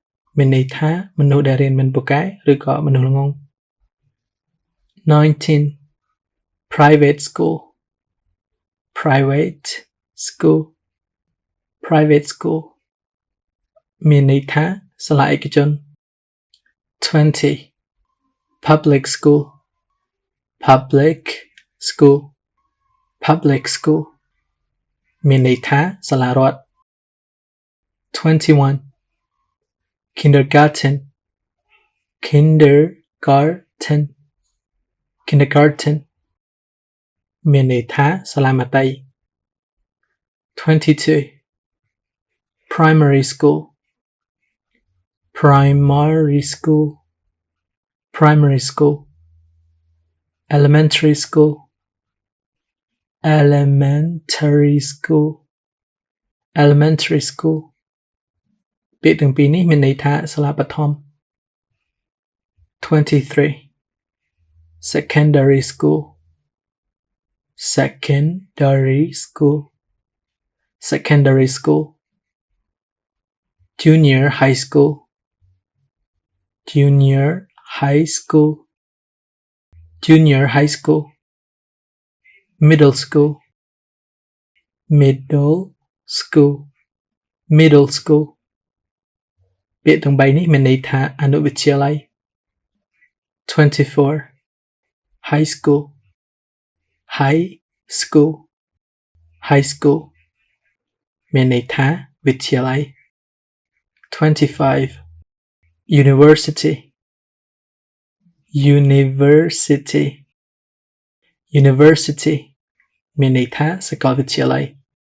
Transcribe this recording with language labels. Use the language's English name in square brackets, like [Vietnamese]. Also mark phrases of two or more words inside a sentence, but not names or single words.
[Khmer] មានន័យថាមនុស្សដែលរៀនមិនពូកែឬក៏មនុស្សល្ងង 19. [English] Private school. Private school. Private school. [Khmer] មានន័យថាសាលាឯកជន 20. [English] Public school. Public school. Public school. [Khmer] មានន័យថាសាលារដ្ឋ 21. [English] Kindergarten. Kindergarten. Kindergarten. [Khmer] មានន័យថាសាលាមត្តេយ្យ 22. [English] Primary school. Primary school. Primary school. Elementary school. Elementary school. Elementary school. [Khmer] ពាក្យទាំងពីរនេះមានន័យថាសាលាបឋម 23. [English] Secondary school. Secondary school. Secondary school. Junior high school. Junior high school. Junior high school. Middle school. Middle school. Middle school. [Khmer] ពាក្យទាំង3នេះមានន័យថាអនុវិទ្យាល័យ 24. [English] High school. High school. High school. [Khmer] មានន័យថាវិទ្យាល័យ 25. [English] University. University. University. [Khmer] មានន័យថាសាកលវិទ្យាល័យ